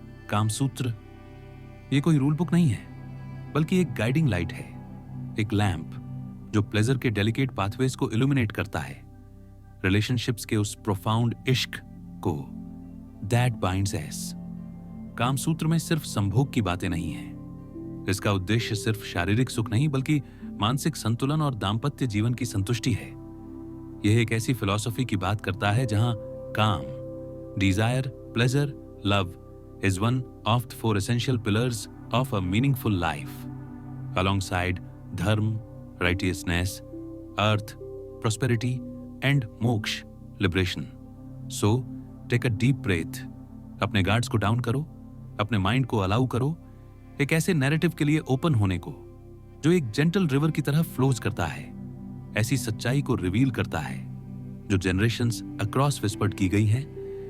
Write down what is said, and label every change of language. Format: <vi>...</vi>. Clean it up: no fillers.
<hi>कामसूत्र ये कोई rule book नहीं है बल्कि एक गाइडिंग लाइट है, एक लैंप जो प्लेजर के डेलिकेट पाथवेज को इल्यूमिनेट करता है, रिलेशनशिप्स के उस प्रोफाउंड इश्क को,</hi> <en>That binds us.</en> <hi>कामसूत्र में सिर्फ संभोग की बातें नहीं हैं। इसका उद्देश्य सिर्फ शारीरिक सुख नहीं बल्कि मानसिक संतुलन और दाम्पत्य जीवन की संतुष्टि है। यह एक ऐसी फिलॉसफी की बात करता है जहां काम, Dzire, pleasure, love</hi> <en>is one of the 4 essential pillars of a meaningful life, alongside dharma, righteousness, earth, prosperity, and moksha, liberation. So, take a deep breath.</en> <hi>अपने गार्ड्स को डाउन करो, अपने माइंड को अलाउ करो एक ऐसे नैरेटिव के लिए ओपन होने को जो एक जेंटल रिवर की तरह फ्लोज करता है, ऐसी सच्चाई को रिवील करता है जो जनरेशंस अक्रॉस विस्पर्ड की गई है।</hi>